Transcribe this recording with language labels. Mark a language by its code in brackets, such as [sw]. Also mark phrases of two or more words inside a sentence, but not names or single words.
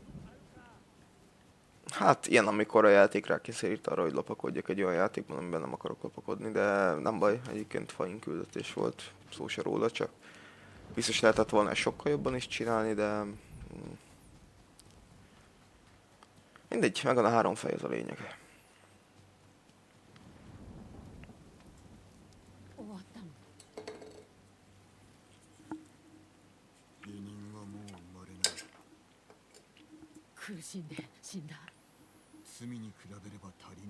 [hu] Hát ilyen, amikor a játék rákényszerít arra, hogy lopakodjak egy olyan játékban, amiben nem akarok lopakodni, de nem baj, egyébként fain küldetés volt, szó se róla, csak biztos lehetett volna ezt sokkal jobban is csinálni, de mindegy, megvan a 3 fej, az a lényeg. [ja] 終わったの。下人はもう生まれない。苦しんで死んだ。罪に比べれば足りぬ。